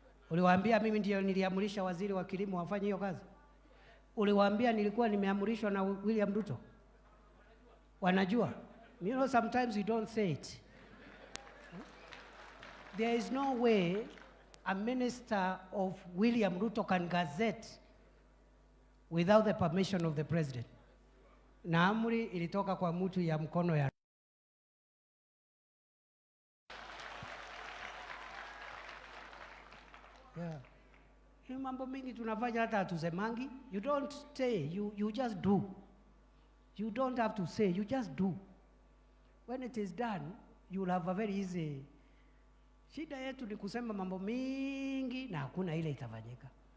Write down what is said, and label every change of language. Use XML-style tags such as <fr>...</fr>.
<sw>Uliwaambia mimi ndio niliamurisha waziri wa kilimo afanye hiyo kazi? Uliwaambia nilikuwa nimeamurishwa na William Ruto? Wanajua?</sw> <en>You know, sometimes you don't say it. There is no way a minister of William Ruto can gazette without the permission of the president.</en> <sw>Na amri ilitoka kwa mtu ya mkono ya yeah. Hiyo mambo mingi tunafanya hata hatusemangi.</sw> <en>You don't say, you just do. You don't have to say, you just do. when it is done, you will have a very easy.</en> <sw>Shida yetu ni kusema mambo mingi na hakuna ile itafanyika.</sw>